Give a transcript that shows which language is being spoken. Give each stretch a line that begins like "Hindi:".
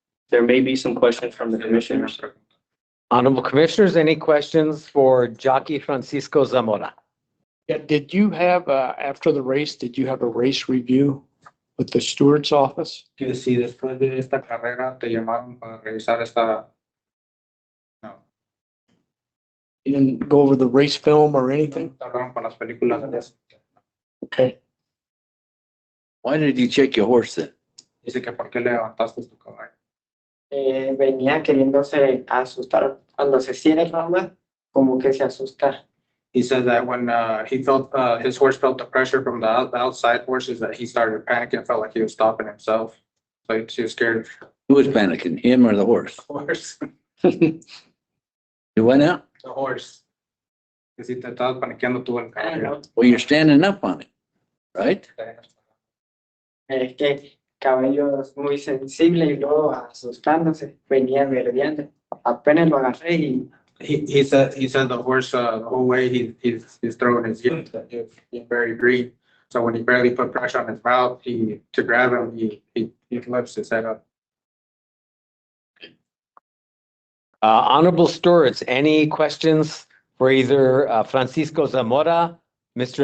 English: There may be some questions from the commissioners. Honorable Commissioners, any questions for Jockey Francisco Zamora? Yeah, did you have, after the race, did you have a race review with the steward's office?
Spanish: Que si después de esta carrera te llamaron para revisar esta. No,
English: You didn't go over the race film or anything?
Spanish: te hablaron para las películas de eso.
English: Okay. Why did you check your horse then?
Spanish: Dice que por qué le levantaste tu caballo. Venía queriéndose asustar cuando se cierra ronda, como que se asusta.
English: He said that when he felt his horse felt the pressure from the outside horses, that he started panicking, felt like he was stopping himself. Like she was scared. Who was panicking, him or the horse? Horse. You went out? The horse.
Spanish: Que si te estabas paniqueando tú el caballo.
English: Well, you're standing up on it, right?
Spanish: Es que caballo es muy sensible y luego asustándose, venía verdeando. Apenas lo agarré y.
English: He said the horse the whole way he's throwing his yips, he's very green. So when he barely put pressure on his mouth, to grab him, he lifts his head up. Honorable Stewards, any questions for either Francisco Zamora, Mr.